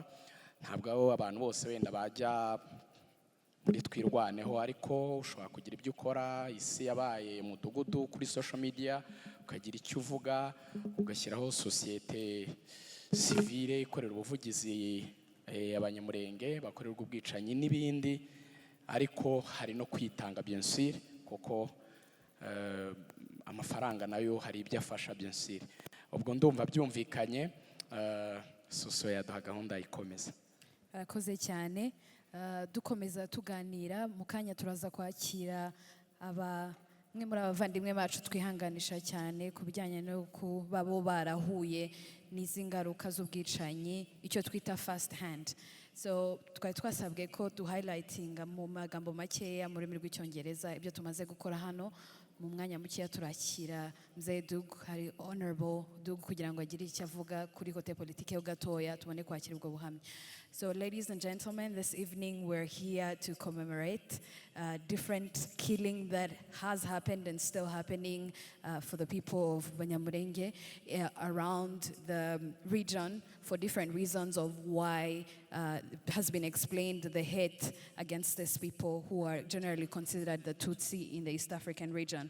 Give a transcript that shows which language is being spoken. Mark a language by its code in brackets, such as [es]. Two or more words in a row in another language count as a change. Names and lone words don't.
[rw] Ntabwo abantu bose wenda bajya muri twirwaneho, ariko ushobora kugira ibyo ukora. Isi yabaye umudugudu kuri [en] social media, [rw] ukagira icyo uvuga, ugashyiraho [fr] societe civile [rw] ikorera ubuvugizi abanyamurenge bakorerwa ubwicanyi n'ibindi. Ariko hari no kwitanga [fr] bien sûr, [rw] kuko amafaranga nayo hari ibyo afasha [fr] bien sûr. [rw] Ubwo ndumva byumvikanye. Soso yaduha gahunda ikomeza. Arakoze cyane. Dukomeza tuganira mu kanya turaza kwakira mwe muri abavandimwe bacu twihanganisha cyane ku bijyanye no kuba bo barahuye n'izi ngaruka z'ubwicanyi, icyo twita [en] first hand. [rw] So twari twasabwe ko duhighlightinga mu magambo makeya mu rurimi rw'icyongereza ibyo tumaze gukora hano. Mu mwanya mukeya turakira Mzee Dug, hari Honorable Dug, kugira ngo agire icyo avuga kuri kote politike yo gatoya tubone kwakira ubwo buhamya. [en] So ladies and gentlemen, this evening we're here to commemorate different killing that has happened and still happening for the people of Banyamulenge around the region for different reasons of why has been explained the hate against these people who are generally considered the Tutsi in the East African region.